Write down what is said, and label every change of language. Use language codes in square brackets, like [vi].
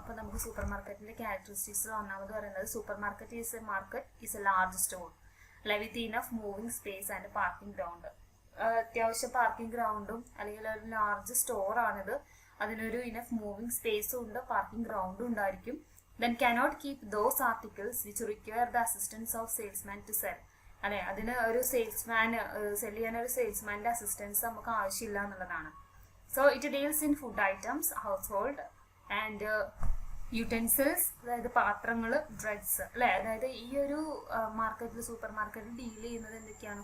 [ml] അപ്പൊ നമുക്ക് സൂപ്പർ മാർക്കറ്റിന്റെ ക്യാരക്ടറിസ്റ്റിക്സ് ഒന്നാമത് പറയുന്നത് [en] Supermarket is a large store with enough moving space and parking ground. [ml] അത്യാവശ്യം പാർക്കിംഗ് ഗ്രൗണ്ടും അല്ലെങ്കിൽ ഒരു ലാർജ് സ്റ്റോർ ആണിത്. അതിനൊരു ഇനഫ് മൂവിംഗ് സ്പേസും ഉണ്ട്, പാർക്കിംഗ് ഗ്രൗണ്ടും ഉണ്ടായിരിക്കും. [en] Then cannot keep those articles which require the assistance of salesman to sell. [ml] അല്ലെ, അതിന് ഒരു സെയിൽ ചെയ്യാൻ ഒരു സെയിൽസ്മാന്റെ അസിസ്റ്റൻസ് നമുക്ക് ആവശ്യമില്ല എന്നുള്ളതാണ്. [en] So it deals in food items, household and [ml] utensils അതായത് പാത്രങ്ങൾ, ഡ്രഗ്സ് അല്ലെ, അതായത് ഈ ഒരു മാർക്കറ്റിൽ സൂപ്പർ മാർക്കറ്റിൽ ഡീൽ ചെയ്യുന്നത് എന്തൊക്കെയാണ്?